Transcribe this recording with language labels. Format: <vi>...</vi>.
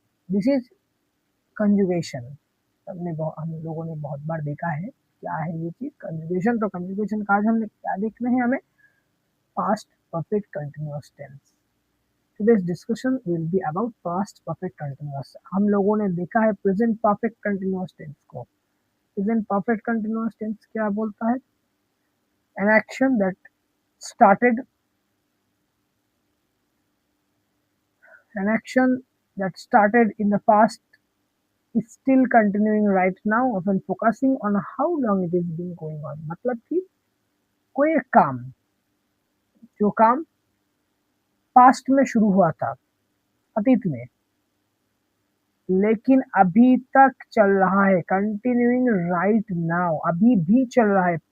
<en>This is conjugation.</en> <hi>हम लोगों ने बहुत बार देखा है क्या है ये चीज कंजुगेशन। तो कंजुगेशन का आज हमने क्या देखना है, हमें past perfect continuous tense.</hi> <en>Today's discussion will be about past perfect continuous.</en> <hi>हम लोगों ने देखा है प्रेजेंट परफेक्ट कंटिन्यूअस टेंस को। प्रेजेंट परफेक्ट कंटिन्यूअस टेंस क्या बोलता है?</hi> <en>An action that started an action that started in the past is still continuing right now, often focusing on how long it is been going on।</en> <hi>मतलब कि कोई एक काम, जो काम पास्ट में शुरू हुआ था, अतीत में, लेकिन अभी तक चल रहा है,</hi> <en>continuing right now,</en> <hi>अभी भी चल रहा है।</hi>